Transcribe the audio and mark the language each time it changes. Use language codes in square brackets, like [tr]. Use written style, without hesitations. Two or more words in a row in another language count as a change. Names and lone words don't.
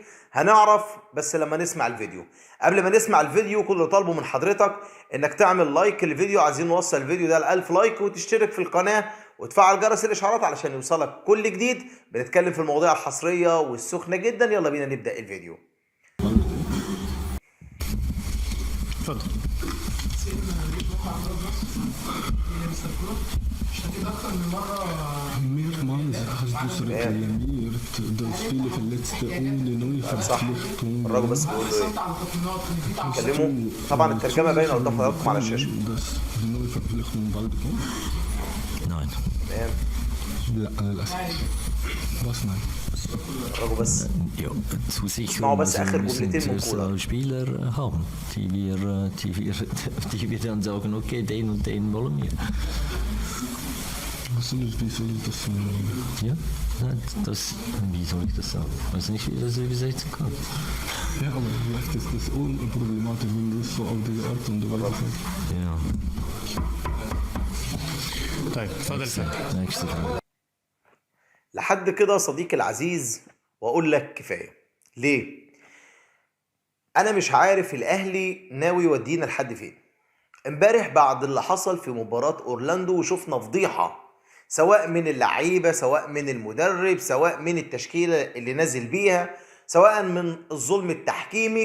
[ar] هنعرف بس لما نسمع الفيديو. قبل ما نسمع الفيديو كل اللي طالبه من حضرتك انك تعمل لايك للفيديو، عايزين نوصل الفيديو ده ل1000 لايك، وتشترك في القناة وتفعل جرس الاشعارات علشان يوصلك كل جديد. بنتكلم في المواضيع الحصرية والسخنة جدا. يلا بينا نبدأ الفيديو. اتفضل. اشتكيت اكتر من مره. [de] Mehrmals hast du reklamiert, dass viele Verletzte ohne Neuverpflichtung [ar] الراجل بس بيقول له ايه؟ كلموا. طبعا الترجمة باينة قدام حضراتكم على الشاشة. [de] dass die Neuverpflichtung bald kommt? Nein. [ar] تمام. لا للأسف. [de] Was nein? [ar] الراجل بس [de] Ja, zur [ar] اسمعوا [de] Sicherung [ar] بس آخر [de] müssen [ar] جملتين من [de] zuerst [ar] كولر. [de] Spieler haben, die wir dann sagen, okay, den und den wollen wir. Wie soll ich das Ja, nein, wie soll ich das sagen? Ich weiß nicht, wie ich das übersetzen kann. Ja, aber vielleicht ist das unproblematisch, wenn du es so auf diese Art und Weise sagst. Ja, [ar] طيب اتفضل سيدي. [de] nächste Frage. [ar] لحد كده صديقي العزيز، واقول لك كفايه. ليه؟ انا مش عارف الاهلي ناوي يودينا لحد فين. امبارح بعد اللي حصل في مباراه اورلاندو وشفنا فضيحه، سواء من اللعيبه، سواء من المدرب، سواء من التشكيله اللي نازل بيها، سواء من الظلم التحكيمي.